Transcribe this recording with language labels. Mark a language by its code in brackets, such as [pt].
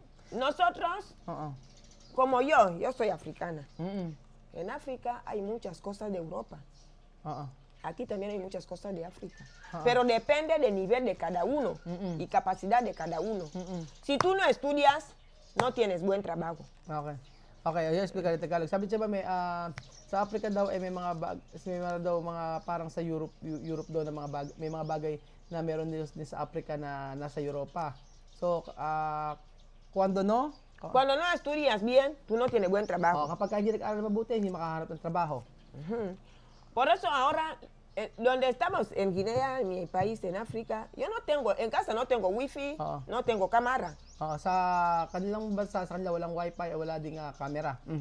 [es] Nosotros, como yo soy africana. En África hay muchas cosas de Europa. Aquí también hay muchas cosas de África. Pero depende del nivel de cada uno y capacidad de cada uno. Si tú no estudias, no tienes buen trabajo. [tl] Okay, ayun explain ka Tagalog. Sabi siya ba sa Africa daw may mga parang sa Europe daw na may mga bagay na meron din sa Africa na nasa Europa. [es] So cuando no estudias bien, tú no tienes buen trabajo. [tl] Kapag hindi nag-aaral mabuti, hindi makahanap ng trabajo. [es] Por eso ahora, donde estamos en Guinea, en mi país, en África, en casa no tengo wifi, no tengo cámara. [tl] Sa kanilang bansa, sa kanila walang wifi, wala ding camera.